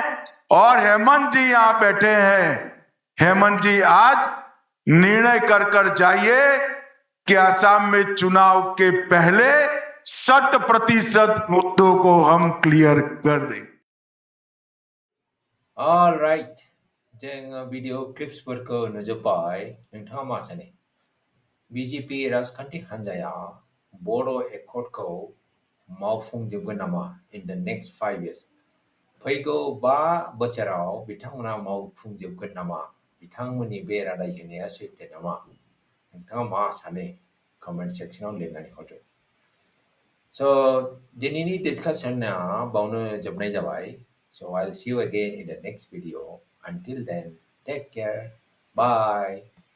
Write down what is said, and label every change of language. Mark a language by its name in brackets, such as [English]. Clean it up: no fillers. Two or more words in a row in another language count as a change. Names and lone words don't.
[Hindi] और हेमंत जी यहां बैठे हैं, हेमंत जी आज निर्णय कर जाइए कि असम में चुनाव के पहले 100% मुद्दों को हम क्लियर कर देंगे। [English] Alright, [Bodo] जों [English] video clipsफोरखौ [Bodo] नुजोब्बाय। नोंथाङा मा सानो? BJP राजखान्थि हान्जाया बड' एकर्डखौ मावफुंजोबगोन नामा [English] in the next 5 years? [Bodo] फैगौ 5 बोसोराव बिथांमोना मावफुंजोबगोन नामा? बिथांमोननि बे रादाय होनाया सैथो नामा? नोंथाङा मा सानो? [English] comment sectionआव [Bodo] लिरनानै हरदो। So, दिनैनि डिस्कासना बावनो जोबनाय जाबाय। [English] So, I'll see you again in the next video. Until then, take care. Bye.